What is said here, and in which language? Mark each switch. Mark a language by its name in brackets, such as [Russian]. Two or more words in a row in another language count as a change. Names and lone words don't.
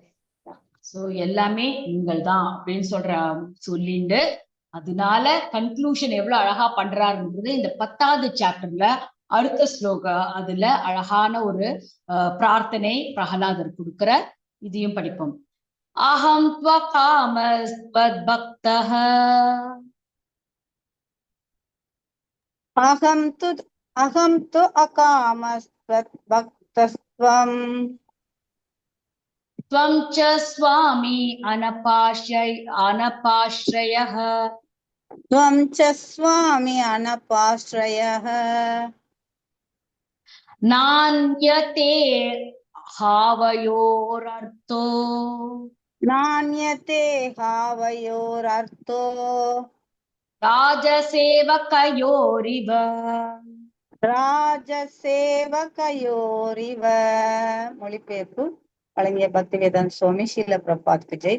[Tamil] சோ எல்லாமே நீங்கள் தான் அப்படின்னு சொல்லிட்டு, அதனால கன்க்ளூஷன் எவ்வளவு அழகா பண்றாருன்றது இந்த 10வது சாப்டர்ல அடுத்த ஸ்லோகா, அதுல அழகான ஒரு பிரார்த்தனை பிரகலாதர் கொடுக்கிற, இதையும் படிப்போம். [Sanskrit] अहं त्वकामस्त्वद्भक्तः अहं तु अकामस्त्वद्भक्तस्त्वं त्वं च स्वामी अनपाश्रयः त्वं च स्वामी अनपाश्रयः नान्यते हावयोरर्थो ராஜசேவகயோரிவ [Tamil] மொழிபெயர்ப்பு வழங்கிய பக்திவேதாந்த சுவாமி ஸ்ரீல பிரபாத்க்கு ஜெய்.